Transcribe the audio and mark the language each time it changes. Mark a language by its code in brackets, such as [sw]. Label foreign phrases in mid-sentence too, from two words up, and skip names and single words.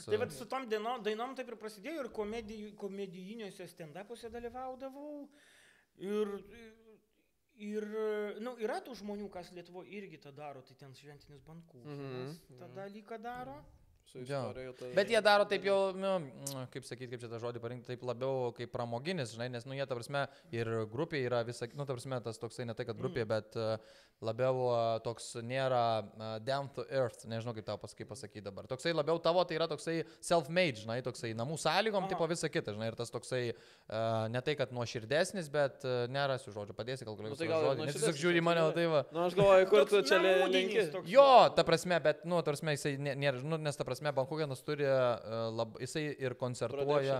[lt] Tai vat su tom dainom taip ir prasidėjo ir komedijiniuose stand-upuose dalyvaudavau ir yra tų žmonių, kas Lietuvoje irgi tą daro, tai ten šventinis bankūnas tą dalyką daro. Bet jie daro taip jau, kaip sakyti, kaip čia tą žodį parinkti, taip labiau kaip pramoginis, žinai, nes jie, ta prasme, ir grupė yra visą, ta prasme, tas toksai ne tai, kad grupė, bet labiau toks nėra [en] down to earth, [lt] nežinau kaip tau pasakyti dabar. Toksai labiau tavo, tai yra toksai self-made, žinai, toksai namų sąlygom, tipo visą kitą, žinai, ir tas toksai ne tai, kad nuoširdesnis, bet nerasiu žodžio, padėsi kalkuliuoti žodį, nes tiesiog žiūri mane, tai va. Aš galvoju, kur tu čia linki. Jo, ta prasme, bet, ta prasme, jisai nėra, nes ta prasme, Bankuchenas turi, jisai ir koncertuoja.